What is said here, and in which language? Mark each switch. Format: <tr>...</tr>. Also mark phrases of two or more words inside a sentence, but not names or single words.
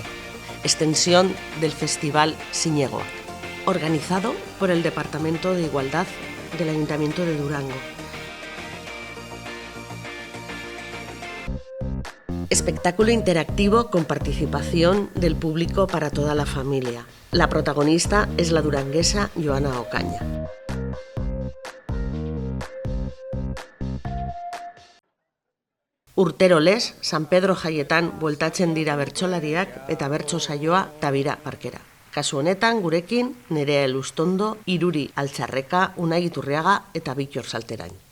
<es>Extensión del Festival Siñegoa, organizado por el Departamento de Igualdad del Ayuntamiento de Durango. Espectáculo interactivo con participación del público para toda la familia. La protagonista es la duranguesa Joana Ocaña.</es> <eu>Urtero lez, San Pedro jaietan bueltatzen dira bertsolariak eta bertso saioa Tabira parkera. Kasu honetan gurekin Nerea Elustondo, Iruri Altxarreka, Unai Iturriaga eta Bittor Salterain.</eu>